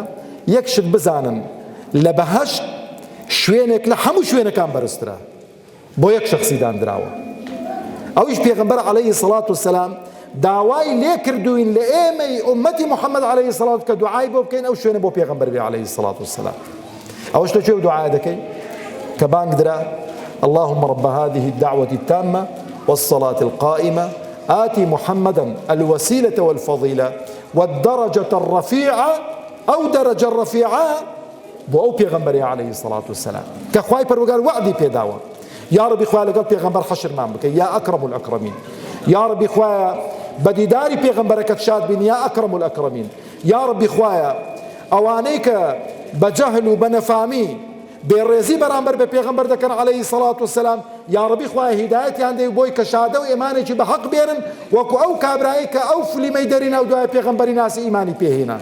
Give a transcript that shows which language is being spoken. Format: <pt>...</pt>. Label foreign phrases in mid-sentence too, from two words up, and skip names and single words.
<ckb>یەک شت بزانن لە بەهەشت شوێنێک لە هەموو شوێنەکان بەرزترە بۆ یەک شەخسی دانراوە. ئەویش پێغەمبەر</ckb> <ar>عەلەیهی سەڵات وسەلام</ar> <ckb>داوای لێ کردوین لە ئێمەی ئومەتی محەممەد</ckb> <ar>عەلەیهی سەڵات</ar> <ckb>کە دوعای بۆ بکەین ئەو شوێنە بۆ پێغەمبەر بێ</ckb> <ar>عەلەیهی سەڵات وسەلام.</ar> <ckb>ئەوەش لە کوێ دوعای دەکەین کە بانگ درا</ckb> <ar>اللهم رب هذه الدعوة التامة والصلاة القائمة آتي محمدا الوسيلة والفضيلة والدرجة الرفيعة أو درجة الرفيعة</ar> <ckb>بۆ ئەو پێغەمبەری</ckb> <ar>عەلەیهی سەڵات وسەلام</ar> <ckb>کە خوای پەروەردگار وعدی پێداوە. یا ڕەبی خوای لەگەڵ پێغەمبەر حەشرمان بکەی</ckb> <ar>یا ئەکرەم الئەکرەمین.</ar> <ckb>یا ڕەبی خوایە بەدیداری پێغەمبەرەکەت شاد بین</ckb> <ar>یا ئەکرەم الئەکرەمین.</ar> <ckb>یا ڕەبی خوایە ئەوانەی کە بە جەهل و بە نەفامی بێڕێزی بەرامبەر بە پێغەمبەر دەکەن</ckb> <ar>عەلەیهی سەڵات وسەلام</ar> <ckb>یا ڕەبی خوایە هیدایەتیان دەی بۆی کە شادە و ئێمانێکی بە حەق بێنن وەکو ئەو کابرایی کە ئەو فلیمەی دەرینا و دوای پێغەمبەری ناسی ئیمانی پێهێنا.</ckb>